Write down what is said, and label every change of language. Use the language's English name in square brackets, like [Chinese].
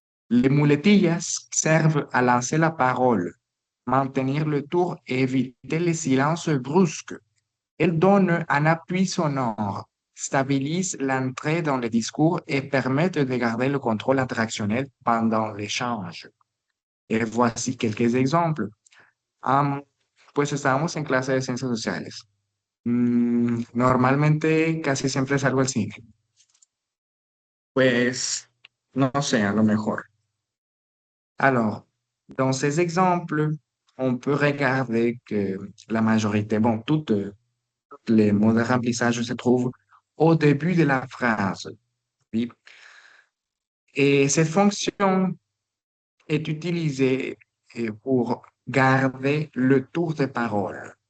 [French] Les muletillas servent à lancer la parole, maintenir le tour et éviter les silences brusques. Elles donnent un appui sonore, stabilisent l'entrée dans le discours et permettent de garder le contrôle interactionnel pendant l'échange. Y voici quelques exemples. [Spanish] Pues estábamos en clase de ciencias sociales. Normalmente casi siempre salgo al cine. Pues, no sé, a lo mejor. [French] Alors, dans ces exemples, on peut regarder que la majorité, bon, toutes les mots de remplissage se trouvent au début de la phrase. Oui. Et cette fonction est utilisée pour garder le tour de parole.